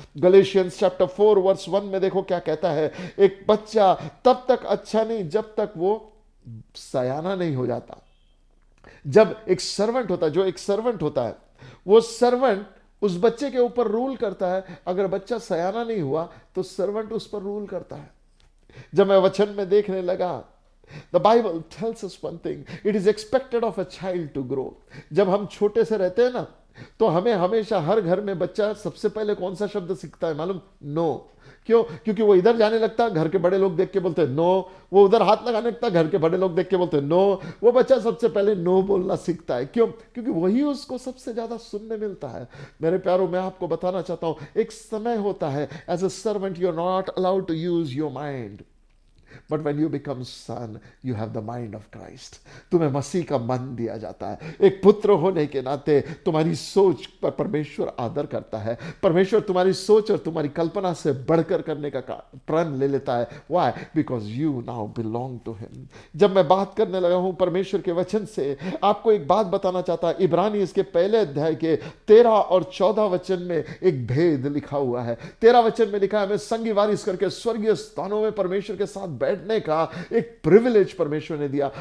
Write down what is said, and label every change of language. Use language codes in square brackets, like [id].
[hi] Galatians chapter 4 verse 1 में देखो क्या कहता है, एक बच्चा तब तक अच्छा नहीं जब तक वो सयाना नहीं हो जाता। जब एक सर्वेंट होता है, जो एक सर्वेंट होता है, वो सर्वेंट उस बच्चे के ऊपर रूल करता है। अगर बच्चा सयाना नहीं हुआ तो सर्वेंट उस पर रूल करता है। जब मैं वचन में देखने लगा, [en] The Bible tells us one thing, it is expected of a child to grow। [hi] जब हम छोटे से रहते हैं ना, तो हमें हमेशा हर घर में बच्चा सबसे पहले कौन सा शब्द सीखता है मालूम? नो। क्यों? क्योंकि वो इधर जाने लगता, घर के बड़े लोग देख के बोलते हैं नो, वो उधर हाथ लगाने लगता, घर के बड़े लोग देख के बोलते हैं नो। वो बच्चा सबसे पहले नो बोलना सीखता है। क्यों? क्योंकि वही उसको सबसे ज्यादा सुनने मिलता है। मेरे प्यारों, मैं आपको बताना चाहता हूं, एक समय होता है, [en] As a servant you are not allowed to use your mind, but when you become son, you have the mind of Christ. [hi] तुम्हें मसीह का मन दिया जाता है। एक पुत्र होने के नाते तुम्हारी सोच पर परमेश्वर आदर करता है। परमेश्वर तुम्हारी सोच और तुम्हारी कल्पना से बढ़कर करने का प्रण ले लेता है। [en] Why? Because you now belong to him. [hi] जब मैं बात करने लगा हूं परमेश्वर के वचन से, आपको एक बात बताना चाहता है। इब्रानी इसके पहले अध्याय के 13 और 14 वचन में एक भेद लिखा हुआ है। 13 वचन में लिखा है, हमें संगी वारिस करके स्वर्गीय स्थानों में परमेश्वर के साथ बैठने का एक प्रिविलेज परमेश्वर ने दिया।